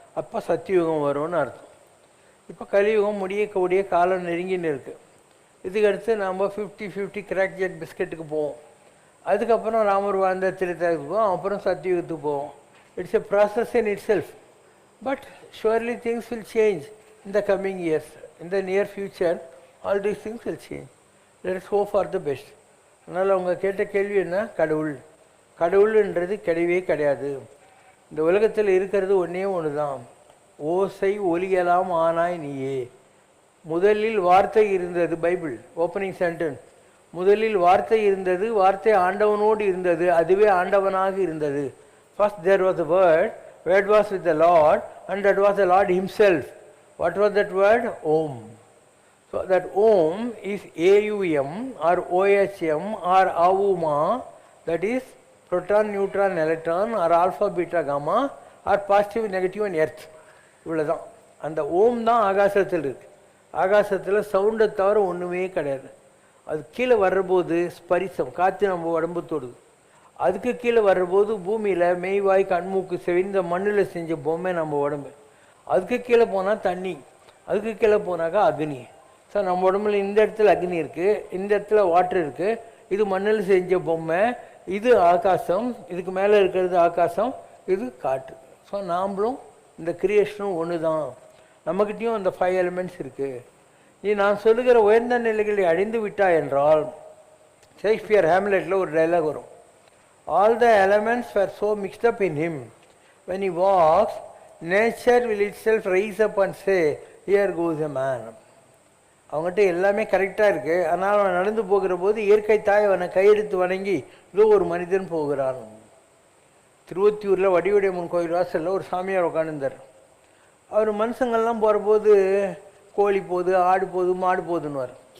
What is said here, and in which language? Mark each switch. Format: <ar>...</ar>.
<ta>அப்போ சத்தியுகம் வரும்னு அர்த்தம். இப்போ கலியுகம் முடியக்கூடிய காலம் நெருங்கின்னு இருக்குது. இதுக்கடுத்து நம்ம 50-50 கிராக் ஜெட் பிஸ்கெட்டுக்கு போவோம். அதுக்கப்புறம் ராமர் வாழ்ந்த திரேதாவுக்கு போவோம். அப்புறம் சத்தியுகத்துக்கு போவோம்.</ta> <en>It's a process in itself. But surely things will change in the coming years. In the near future, all these things will change. Let us hope for the best.</en> <ta>அதனால் அவங்க கேட்ட கேள்வி என்ன, கடவுள்ன்றது கிடையவே கிடையாது. இந்த உலகத்தில் இருக்கிறது ஒன்றே ஒன்று தான், ஓசை ஒலியலாம் ஆனாய் நீயே. முதலில் வார்த்தை இருந்தது,</ta> <en>Bible opening sentence.</en> <ta>முதலில் வார்த்தை இருந்தது, வார்த்தை ஆண்டவனோடு இருந்தது, அதுவே ஆண்டவனாக இருந்தது.</ta> <en>First there was a word, word was with the Lord, and that was the Lord himself. What was that word? Om. So that Om is AUM or OHM or AUMA, that is proton, neutron, electron or alpha, beta, gamma or positive, negative and earth.</en> <ta>இவ்வளோதான். அந்த ஓம் தான் ஆகாசத்தில் இருக்குது. ஆகாசத்தில் சவுண்டை தவிர ஒன்றுமே கிடையாது. அது கீழே வர்றபோது ஸ்பரிசம், காற்று நம்ம உடம்பு தொடுது. அதுக்கு கீழே வர்றபோது பூமியில் மெய்வாய் கண்மூக்கு செவிந்த மண்ணில் செஞ்ச பொம்மை நம்ம உடம்பு. அதுக்கு கீழே போனால் தண்ணி, அதுக்கு கீழே போனாக்கா அக்னி. ஸோ நம்ம உடம்புல இந்த இடத்துல அக்னி இருக்குது, இந்த இடத்துல வாட்டர் இருக்குது. இது மண்ணில் செஞ்ச பொம்மை, இது ஆகாசம், இதுக்கு மேலே இருக்கிறது ஆகாசம், இது காற்று. ஸோ நாம்ளும் இந்த கிரியேஷனும் ஒன்று தான். நம்மக்கிட்டேயும் அந்த 5 எலிமெண்ட்ஸ் இருக்குது. இது நான் சொல்லுகிற உயர்ந்த நிலைகளை அடைந்து விட்டா என்றால், ஷேக்ஸ்பியர் ஹேம்லெட்டில் ஒரு டைலாக் வரும்,</ta> <en>All the elements were so mixed up in him, when he walks nature will itself rise up and say, here goes a man.</en> <ta>அவங்ககிட்ட எல்லாமே கரெக்டாக இருக்குது. ஆனால் அவன் நடந்து போகிற போது இயற்கை தாய் அவனை கையெடுத்து வணங்கி, இதோ ஒரு மனிதன் போகிறான். திருவொத்தியூரில் வடிவுடையம்மன் கோயில் வாசலில் ஒரு சாமியார் உட்காந்துருந்தார். அவர் மனுஷங்கள்லாம் போகிற போது கோழி போகுது, ஆடு போகுது, மாடு போகுதுன்னுவார்.</ta>